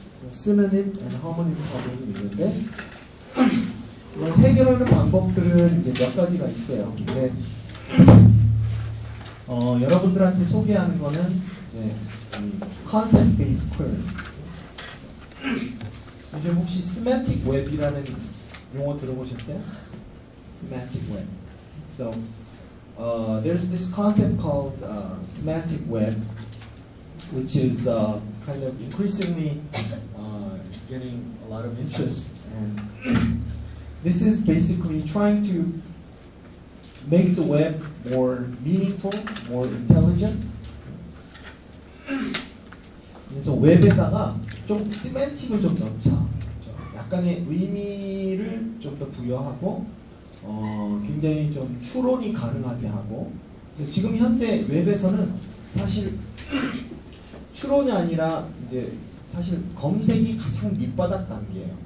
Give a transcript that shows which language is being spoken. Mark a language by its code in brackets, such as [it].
[ko] synonym and harmony problem이 있는데, 이걸 해결하는 방법들은 이제 몇 가지가 있어요. 근데 여러분들한테 소개하는 거는 이제 concept based query. 요즘 혹시 semantic web이라는 용어 들어보셨어요? semantic web. [en] So there's this concept called semantic web, which is kind of increasingly getting a lot of interest, and this is basically trying to make the web more meaningful, more intelligent. [ko] 그래서 웹에다가 좀 시멘틱을 좀 넣자. 약간의 의미를 좀 더 부여하고, 굉장히 좀 추론이 가능하게 하고. 그래서 지금 현재 웹에서는 사실 추론이 아니라 이제 사실 검색이 가장 밑바닥 단계예요.